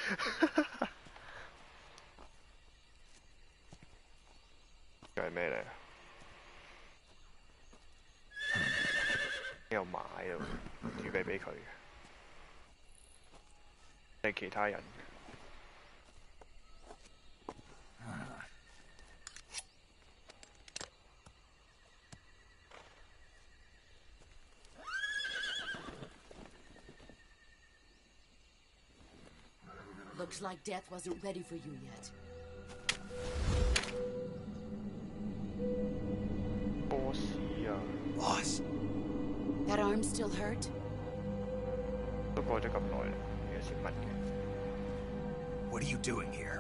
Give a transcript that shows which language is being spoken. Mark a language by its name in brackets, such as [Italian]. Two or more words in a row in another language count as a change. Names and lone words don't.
[Cantonese] 係咩嚟？有買喎，預備俾佢嘅，係其他人嘅。 [English] Looks like death wasn't ready for you yet. Boss. That arm still hurt? [Cantonese] 都過咗咁耐啦，有時乜嘅？ [English] What are you doing here?